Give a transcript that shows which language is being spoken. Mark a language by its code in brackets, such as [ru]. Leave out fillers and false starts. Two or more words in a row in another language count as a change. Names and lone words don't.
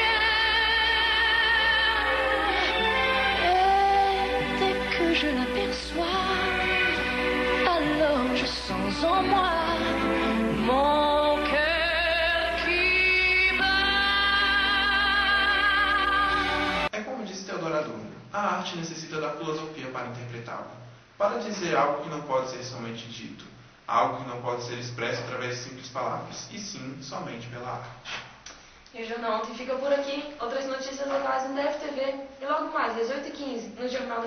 [fr] Et dès que je l'aperçois, alors je sens en moi mon cœur qui bat. [pt] É como disse Teodoro Adorno, a arte necessita da filosofia para interpretá-la, para dizer algo que não pode ser somente dito, algo que não pode ser expresso através de simples palavras, e sim somente pela arte. E o Jornal Ontem fica por aqui. Outras notícias locais no DFTV e logo mais, às 8h15, no Jornal Nacional.